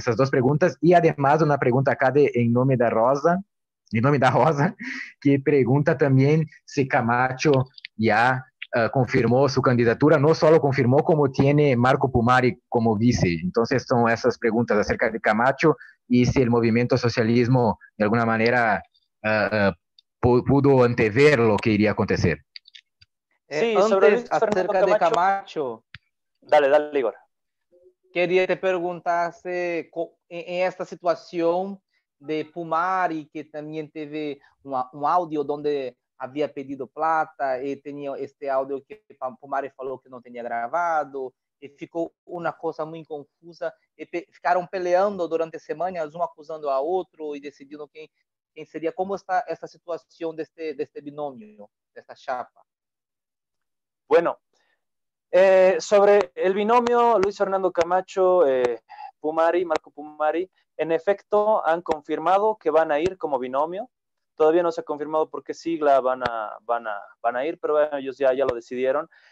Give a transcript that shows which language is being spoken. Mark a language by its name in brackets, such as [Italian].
[Spanish] Esas dos preguntas, y además una pregunta acá en nombre de Rosa, que pregunta también si Camacho ya confirmó su candidatura, no solo confirmó, como tiene Marco Pumari como vice. Entonces son esas preguntas acerca de Camacho y si el movimiento socialismo de alguna manera pudo antever lo que iría a acontecer. Sí, antes, acerca de Camacho. Dale, Igor. [Portuguese] Queria te perguntar se em esta situação de Pumari, que também teve um áudio onde havia pedido plata e tinha este áudio que Pumari falou que não tinha gravado, e ficou uma coisa muito confusa, e ficaram peleando durante semanas, um acusando a outro e decidindo quem seria. Como está essa situação deste binômio, desta chapa? [Spanish] Bueno, sobre el binomio Luis Fernando Camacho, Pumari, Marco Pumari, en efecto han confirmado que van a ir como binomio. Todavía no se ha confirmado por qué sigla van a ir, pero bueno, ellos ya lo decidieron.